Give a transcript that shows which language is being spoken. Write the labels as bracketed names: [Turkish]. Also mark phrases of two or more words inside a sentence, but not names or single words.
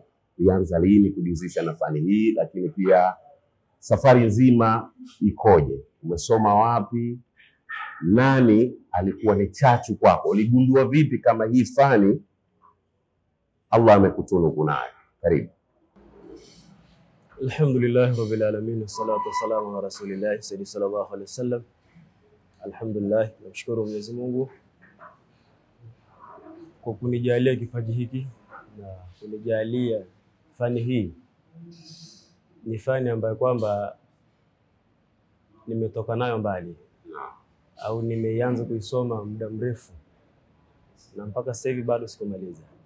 [Swahili] Ulianza lini kujihusisha na fani hii, lakini pia safari nzima ikoje? Umesoma wapi? Nani alikuwa ni chachu kwako? Uligundua vipi kama hii fani Allah amekutunuku nayo? Karibu. [Arabic] الحمد لله رب العالمين والصلاة والسلام على رسول الله سيدي صلى الله عليه وسلم. [Swahili] Alhamdulillah, namshukuru Mwenyezi Mungu kwa kunijalia kipaji hiki na kunijalia fani hii. Ni fani ambayo kwamba nimetoka nayo mbali au nimeanza kuisoma muda mrefu na mpaka sasa hivi bado sikumaliza.